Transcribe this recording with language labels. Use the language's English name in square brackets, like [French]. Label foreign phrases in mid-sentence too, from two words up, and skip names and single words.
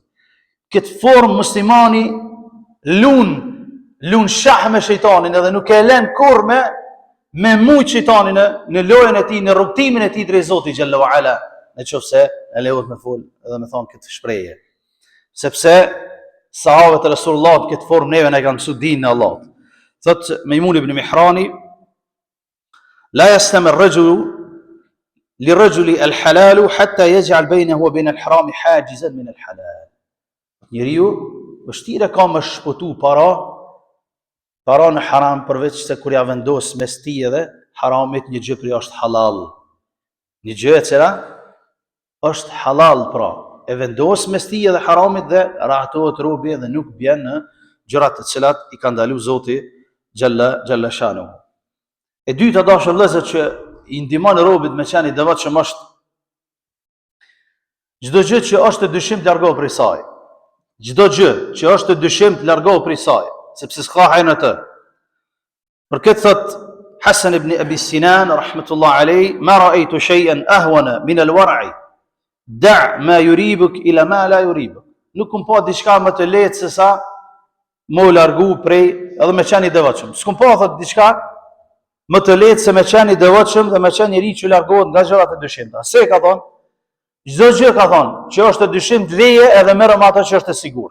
[Albanian] Këtë formë muslimani lun shah me shejtanin edhe nuk e lën kurrë me mujt shejtanin në lojën e tij, në rrugtimin e tij drejt Zotit [Arabic] جل وعلا. [Albanian] Në qofse e lejohet me fol edhe me thonë këtë shprehje. Sepse sahabët e Resulullah këtë formë neve ne kanë mësuar dinën e Allahut. [Arabic] Thot Mejmun ibn Mihrani, لا يسلم الرجل للرجل الحلال حتى يجعل بينه وبين الحرام حاجزا من الحلال. [Albanian] Njeriu vështirë ka më shpëtu para në haram përveç se kur ja vendos mes tij dhe haramit një gjë që është halal. Një gjë e cila është halal, pra e vendos mes tij dhe haramit dhe rahatohet robi dhe nuk bjen në gjërat të cilat i ka ndaluar Zoti [Arabic] جل شأنه. [Albanian] E dyta dashur vëllezër që i ndihmon robit me qenë i devotshëm është çdo gjë që është e dyshim të largohet prej saj. Çdo gjë që është e dyshim të largohet prej saj, sepse s'ka hajër në të. Për këtë thot [Arabic] Hasan ibn Abi Sinan رحمة الله عليه, ما رأيت شيئا أهون من الورع. دع ما يريبك إلى ما لا يريبك. [Albanian] Nuk kum pa diçka më të lehtë se sa më u largu prej edhe me qenë i devotshëm. S'kum pa thot diçka më të lehtë se me qenë i devotshëm dhe me qenë njëri që largohet nga gjërat e dyshimta. Se ka thonë, çdo gjë ka thonë që është e dyshimt leje edhe merrem atë që është e sigurt.